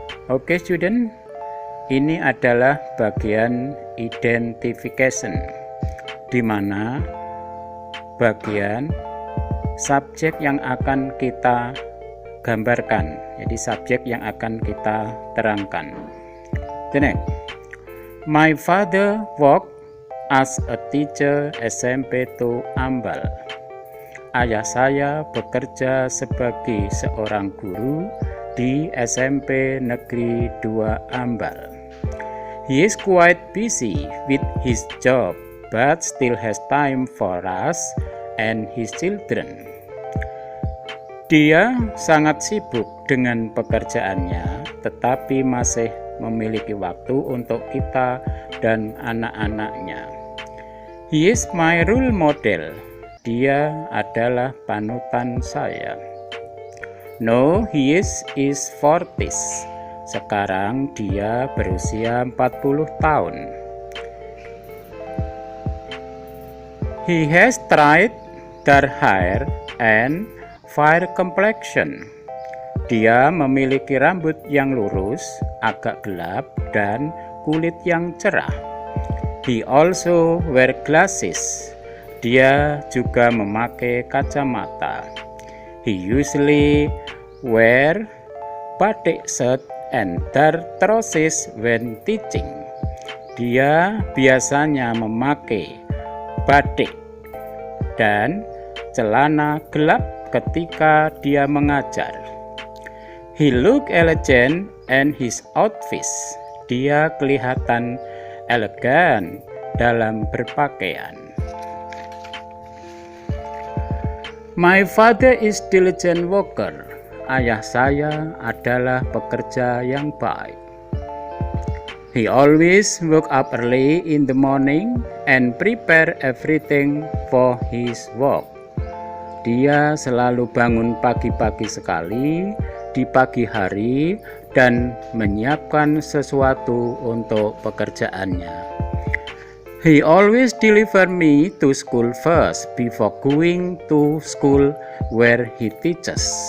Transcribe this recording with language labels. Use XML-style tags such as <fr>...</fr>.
<id>Okay student, ini adalah bagian identification, di mana bagian subjek yang akan kita gambarkan, jadi subjek yang akan kita terangkan.</id> <en>The next, my father worked as a teacher SMP 2 Ambal.</en> <id>Ayah saya bekerja sebagai seorang guru di SMP Negeri 2 Ambal.</id> <en>He is quite busy with his job, but still has time for us and his children.</en> <id>Dia sangat sibuk dengan pekerjaannya, tetapi masih memiliki waktu untuk kita dan anak-anaknya.</id> <en>He is my role model.</en> <id>Dia adalah panutan saya.</id> <en>No, he is 40s.</en> <id>Sekarang dia berusia 40 tahun.</id> <en>He has straight dark hair and fair complexion.</en> <id>Dia memiliki rambut yang lurus, agak gelap, dan kulit yang cerah.</id> <en>He also wear glasses.</en> <id>Dia juga memakai kacamata.</id> <en>He usually wear batik shirt and dark trousers when teaching.</en> <id>Dia biasanya memakai batik dan celana gelap ketika dia mengajar.</id> <en>He look elegant and his outfit.</en> <id>Dia kelihatan elegan dalam berpakaian.</id> <en>My father is diligent worker.</en> <id>Ayah saya adalah pekerja yang baik.</id> <en>He always woke up early in the morning and prepare everything for his work.</en> <id>Dia selalu bangun pagi-pagi sekali di pagi hari dan menyiapkan sesuatu untuk pekerjaannya.</id> <en>He always deliver me to school first before going to school where he teaches.</en>